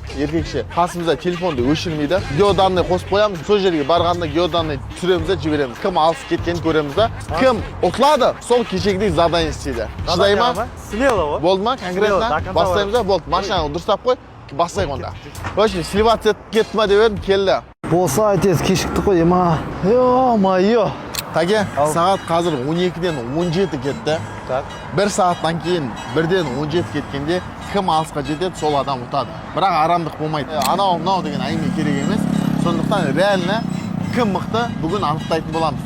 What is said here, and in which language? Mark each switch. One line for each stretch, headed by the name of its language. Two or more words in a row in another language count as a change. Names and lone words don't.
Kazakh: Еркекше қасымызда телефонды өшірмейді. Геоданный қосып қоямыз. Сол жерге барғанда геоданный түсіреміз де жібереміз. Кім алыс кеткенін көреміз да. Кім ұтылады, сол кешегідей задание істейді. Шыдай ма? Смело. Болды ма? Конкретно бастаймыз да. Болды. Машинаны дұрыстап қой. Бастайық онда.
Russian: В общем, сливаться
Kazakh: кетті ма деп едім, келді. Болса айтесіз, кешіктік қой, ема. Ё-майо. Таге, сағат қазір 12-ден 17 кетті. Так. 1 сағаттан кейін 1-ден 17 кеткенде кім алысқа жетеді, сол адам ұтады. Бірақ арамдық болмайды. Анау мынау деген әңгіме керек емес. Сондықтан реально кім мықты бүгін анықтайтын боламыз.